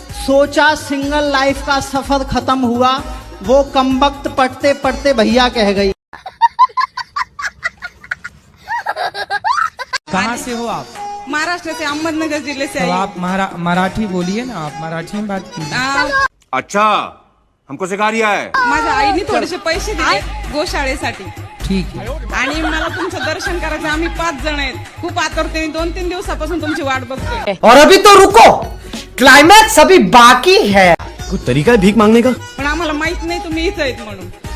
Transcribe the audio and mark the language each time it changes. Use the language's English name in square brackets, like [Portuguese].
[Hindi] सोचा single life का सफर खत्म हुआ, वो कमबख्त पढ़ते पढ़ते भैया कह गई। कहाँ से हो आप? महाराष्ट्र से, अहमदनगर जिले से। तो आप मराठी बोलिए ना, आप मराठी में बात कीजिए। अच्छा, हमको सिखा रिया है। [Marathi] माझ्या आईने थोडेसे पैसे दिले गोशाळेसाठी [Hindi] ठीक है। [Marathi] आणि मला तुमचं दर्शन करायचं। आम्ही 5 जण आहेत, खूप आतुरतेने 2-3 दिवसापासून तुमची वाट बघतोय। [Hindi] और अभी तो रुको, क्लाइमैक्स अभी बाकी है। कोई तरीका है भीख मांगने का? [Marathi] पण आम्हाला माहित नाही तुम्ही इथं आहेत म्हणून।